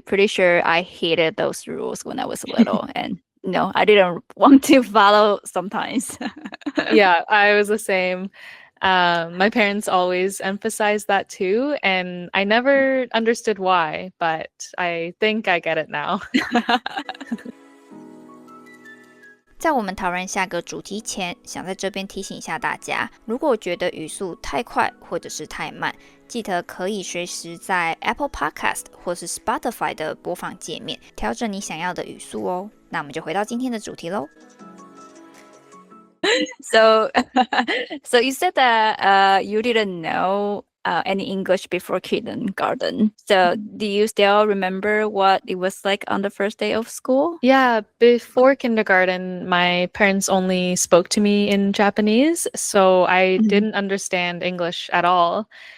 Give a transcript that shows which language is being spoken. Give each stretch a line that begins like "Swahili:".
English: Pretty sure I hated those rules when I was little, and I didn't want to follow sometimes. Yeah, I was the same. My parents always emphasized that too, and I never understood why, but I think I get it now.
Chinese: 在我们讨论下个主题前，想在这边提醒一下大家，如果觉得语速太快或者是太慢，记得可以随时在 Apple Podcast 或是 Spotify 的播放界面调整你想要的语速哦。那我们就回到今天的主题咯。
English: So you said that you didn't know any English before kindergarten. So do you still remember what it was like on the first day of school? Yeah, before kindergarten, my parents only spoke to me in Japanese, so I didn't understand English at all.